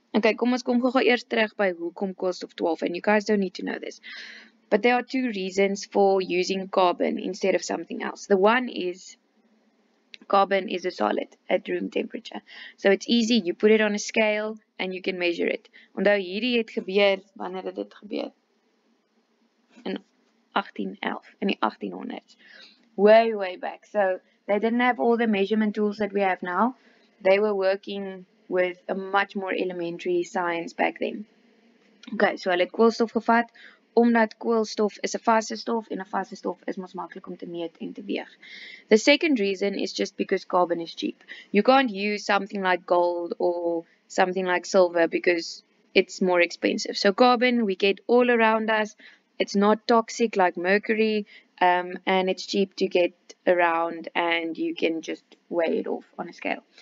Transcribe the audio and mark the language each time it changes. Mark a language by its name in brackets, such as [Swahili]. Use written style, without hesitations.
[Afrikaans] Okay, kom ons kom gou eers terug by hoekom koolstof 12, [English] and you guys don't need to know this. But there are 2 reasons for using carbon instead of something else. The one is carbon is a solid at room temperature. So it's easy, you put it on a scale and you can measure it. [Afrikaans] Onthou hierdie het gebeur, wanneer het dit gebeur? In 1811, in die 1800s. [English] Way back. So they didn't have all the measurement tools that we have now. They were working with a much more elementary science back then. [Afrikaans] Okay, so hulle het koolstof gevat, omdat koolstof is 'n vaste stof en 'n vaste stof is mos maklik om te meet en te weeg. [English] The second reason is just because carbon is cheap. You can't use something like gold or something like silver because it's more expensive. So carbon we get all around us. It's not toxic like mercury, and it's cheap to get around, and you can just weigh it off on a scale.